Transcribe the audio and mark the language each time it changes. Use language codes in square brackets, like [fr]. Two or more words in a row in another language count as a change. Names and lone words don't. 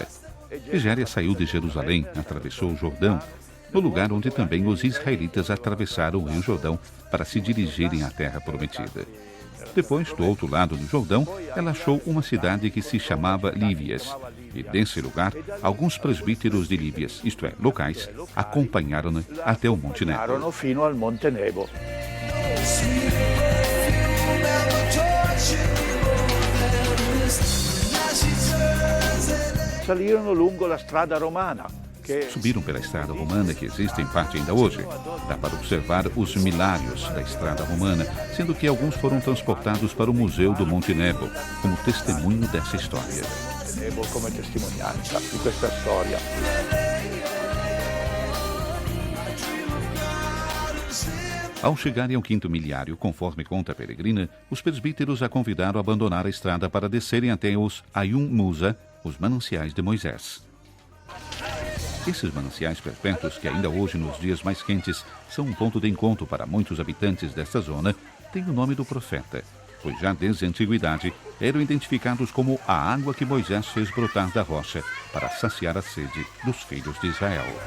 [pt] Egéria saiu de Jerusalém, atravessou o Jordão, no lugar onde também os israelitas atravessaram o Rio Jordão para se dirigirem à Terra Prometida. Depois, do outro lado do Jordão, ela achou uma cidade que se chamava Lívias. E desse lugar, alguns presbíteros de Lívias, isto é, locais, acompanharam-na até o Monte Nebo. [it] Fino al Monte Nebo. Salirono lungo la strada romana. [pt] Subiram pela estrada romana, que existe em parte ainda hoje. Dá para observar os milários da estrada romana, sendo que alguns foram transportados para o Museu do Monte Nebo, como testemunho dessa história. [it] Come testimonianza di questa storia. [pt] Ao chegarem ao quinto milhário, conforme conta a peregrina, os presbíteros a convidaram a abandonar a estrada para descerem até os Ayun Musa, os mananciais de Moisés. Esses mananciais perpétuos, que ainda hoje, nos dias mais quentes, são um ponto de encontro para muitos habitantes desta zona, têm o nome do profeta, pois já desde a antiguidade eram identificados como a água que Moisés fez brotar da rocha para saciar a sede dos filhos de Israel.